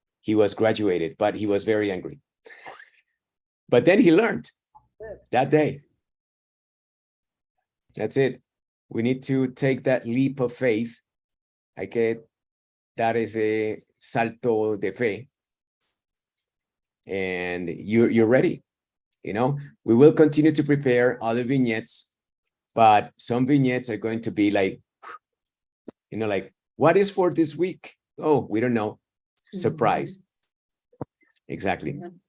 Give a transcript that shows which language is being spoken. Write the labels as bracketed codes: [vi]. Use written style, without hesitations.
[en] He was graduated, but he was very angry. But then he learned that day. That's it. We need to take that leap of faith. [es] Hay que dar ese salto de fe. [en] And you're ready. We will continue to prepare other vignettes, but some vignettes are going to be like, like, what is for this week? Oh, we don't know. Surprise. Exactly.